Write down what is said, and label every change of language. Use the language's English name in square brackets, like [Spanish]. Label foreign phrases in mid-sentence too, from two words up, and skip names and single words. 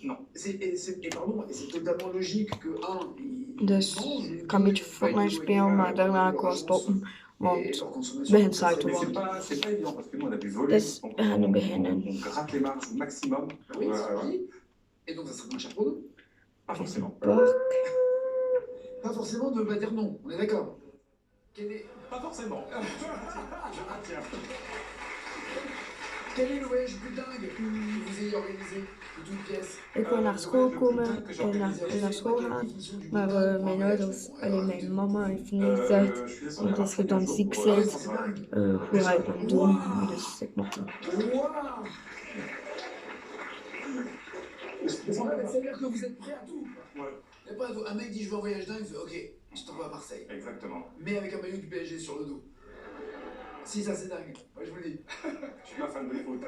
[Dutch] Dus ik kan een beetje Fortnite spelen, maar daarna ga ik wel stoppen, want het begint saai te worden. Dus we gaan nu beginnen. Park. [French] Pas forcément ne veut pas dire non, on est d'accord. Pas forcément. Quel est le voyage plus dingue que vous ayez organisé de toute pièce? [Dutch] Ik wil naar school komen en naar school gaan, maar mijn ouders, alleen mijn mama heeft nee gezegd, want als je dan ziek bent, hoe ga je dan doen? Dus ik mag niet. Wow. [French] C'est-à-dire que vous êtes prêts à tout. Ouais, Y a pas un mec dit je veux un voyage dingue, il fait ok, je t'envoie à Marseille. exactement. Mais avec un maillot du PSG sur le dos. Si, ça c'est dingue, moi je vous le dis. Je suis pas fan de foot.